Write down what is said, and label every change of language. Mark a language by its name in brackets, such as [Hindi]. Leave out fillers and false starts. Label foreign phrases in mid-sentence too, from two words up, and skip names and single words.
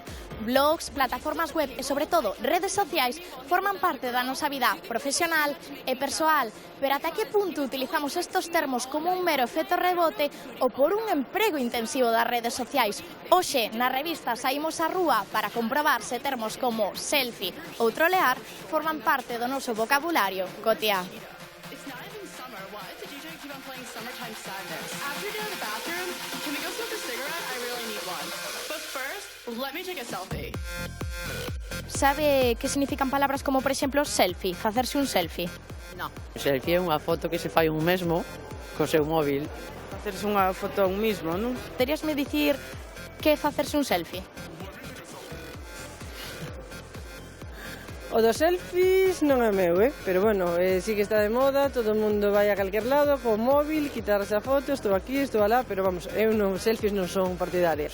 [Galician] Blogs, plataformas web e, sobre todo, redes sociais forman parte da nosa vida profesional e persoal. Pero ata que punto utilizamos estes termos como un mero efecto rebote ou por un emprego intensivo das redes sociais? Hoxe, na revista Saímos á Rúa para comprobar se termos como selfie ou trolear forman parte do noso vocabulario cotiá. [English] Summertime sadness. After you go to the bathroom, can we go smoke a cigarette? I really need one. But first, let me take a selfie. [Galician] Sabe que significan palabras como, por exemplo, selfie, facerse un selfie? Non. O selfie é unha foto que se fai un mesmo co seu móvil. Facerse unha foto a un mismo, non? Poderíasme dicir que é facerse un selfie? O dos selfies non é meu, pero bueno, sí que está de moda, todo o mundo vai a calquer lado co móvil, quitarse a foto, estou aquí, estou alá, pero vamos, eu non, selfies non son partidaria.